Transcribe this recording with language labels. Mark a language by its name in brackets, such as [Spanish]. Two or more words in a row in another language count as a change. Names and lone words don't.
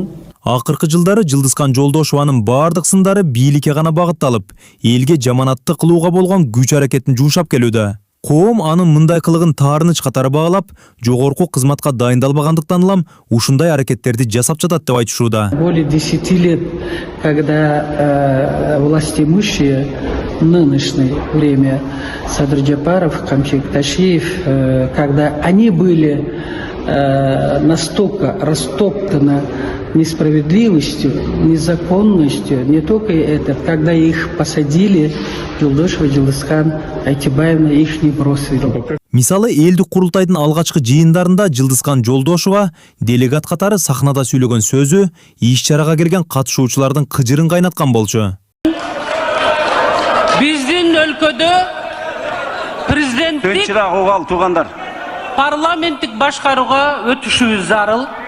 [Kyrgyz] Акыркы жылдары Жылдызкан Жолдошованын бардык сындары бийликке гана багытталып, элге жаманатты кылууга болгон күч аракетин жуушап келүүдө. Коом анын мындай кылыгын таарыныч катары багалап, жогорку кызматка дайындалбагандыктан улам ушундай аракеттерди жасап жатат деп айтышууда. [Russian] Более 10 лет, когда властимущие в нынешнее время Садыр Жапаров, Камчек Ташиев, когда они были настолько растоптаны несправедливостью, незаконностью, не только это, когда их посадили, Жолдошова, Жылдызкан Айтибаевна их не бросили. [Kyrgyz] Мисалы, элдик курултайдын алгачкы жыйындарында Жылдызкан Жолдошова делегат катары сахнада сүйлөгөн сөзү иш-чарага келген катышуучулардын кыжырын кайнаткан болчу. Биздин өлкөдө президенттик парламенттик башкарууга өтүшүбүз зарыл.